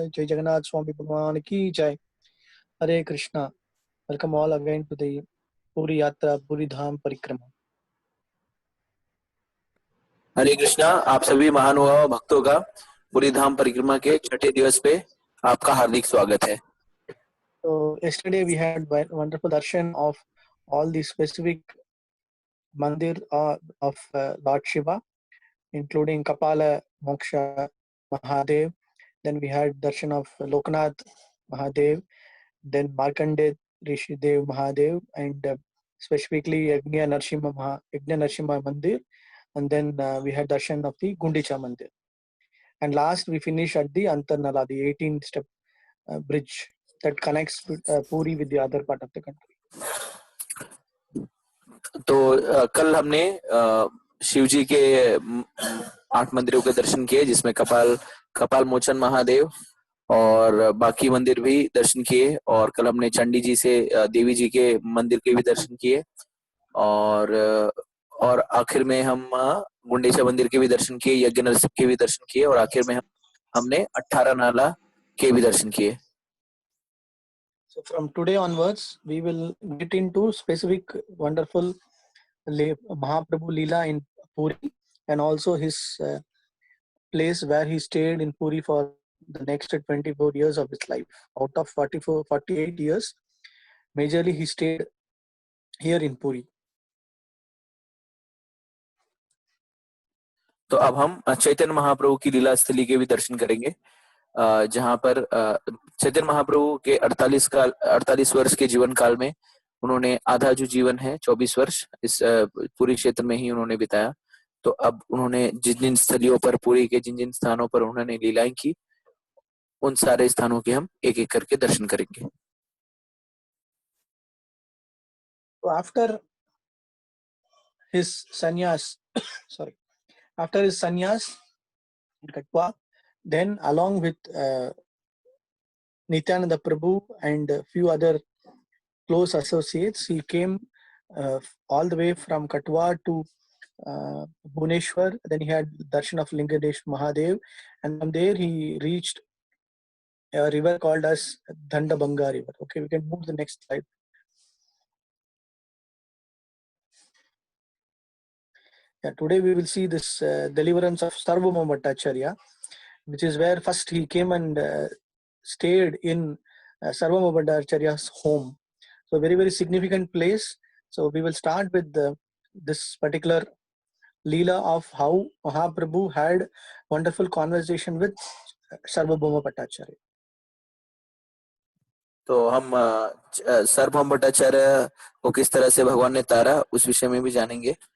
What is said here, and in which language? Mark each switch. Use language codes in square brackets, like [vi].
[hi] जय जगन्नाथ स्वामी भगवान की जय। हरे Krishna. [en] Welcome all again to the Puri यात्रा, पूरी धाम परिक्रमा। [hi] हरे कृष्णा। आप सभी महानुभाव भक्तों का पूरी धाम परिक्रमा के छठे दिवस पे आपका हार्दिक स्वागत है। [en] So yesterday we had wonderful darshan of all the specific mandir of Lord Shiva, including Kapala Moksha Mahadev. Then we had darshan of Loknath Mahadev, then Markandeya Rishidev Mahadev, and specifically Yajna Narsimha Mandir, and then we had darshan of the Gundicha Mandir. And last we finish at the Antarnala, the 18-step bridge that connects Puri with the other part of the country. [hi] तो कल हमने शिव जी के 8 मंदिरों के दर्शन किए, जिसमें कपाल मोचन महादेव और बाकी मंदिर भी दर्शन किए। और कल हमने चंडी जी से देवी जी के मंदिर के भी दर्शन किए, और आखिर में हम गुंडेचा मंदिर के भी दर्शन किए, यज्ञ नरसिंह के भी दर्शन किए, और आखिर में हमने 18 नाला के भी दर्शन किए। [en] So from today onwards, we will get into specific wonderful Mahaprabhu Leela in Puri, and also his place where he stayed in Puri for the next 24 years of his life. Out of 48 years, majorly he stayed here in Puri. [hi] तो अब हम चैतन्य महाप्रभु की लीला स्थली के भी दर्शन करेंगे, जहां पर चैतन्य महाप्रभु के 48 वर्ष के जीवन काल में उन्होंने आधा जो जीवन है 24 वर्ष इस पूरी क्षेत्र में ही उन्होंने बिताया। तो अब उन्होंने जिन जिन स्थलियों पर, पूरी के जिन जिन स्थानों पर उन्होंने लीलाएं की, उन सारे स्थानों के हम एक एक करके दर्शन करेंगे। [en] So after his sannyas, after his sannyas in Katwa, then along with Nityananda Prabhu and a few other close associates, he came all the way from Katwa to Bhubaneswar. Then he had darshan of Lingadesh Mahadev, and from there he reached a river called as Dandabanga river. Okay, we can move to the next slide. Yeah, today we will see this deliverance of Sarvabhauma Bhattacharya, which is where first he came and stayed in Sarvabhauma Bhattacharya's home. So very, very significant place. So we will start with this particular Leela of how Mahaprabhu had wonderful conversation with Sarvabhauma Bhattacharya. [hi] तो हम सार्वभौम भट्टाचार्य को किस तरह से भगवान ने तारा, उस विषय में भी जानेंगे।